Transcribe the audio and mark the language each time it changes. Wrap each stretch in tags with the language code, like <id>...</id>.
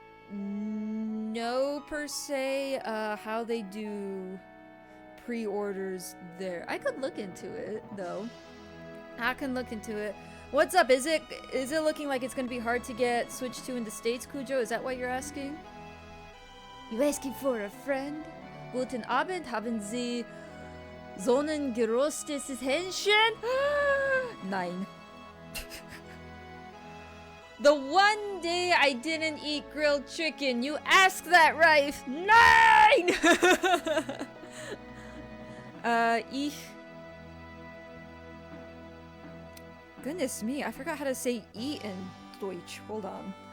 <en>know per se how they do pre-orders there. I could look into it though. I can look into it. What's up? Is it looking like it's gonna be hard to get Switch 2 in the States, Kujo? Is that what you're asking? You asking for a friend?</en> <de>Guten Abend, haben Sie sonnengerostes Hähnchen? Nein.</de> <en>The one day I didn't eat grilled chicken. You ask that, Rife. Nine! Ich... Goodness me, I forgot how to say eat in Deutsch. Hold on.</en>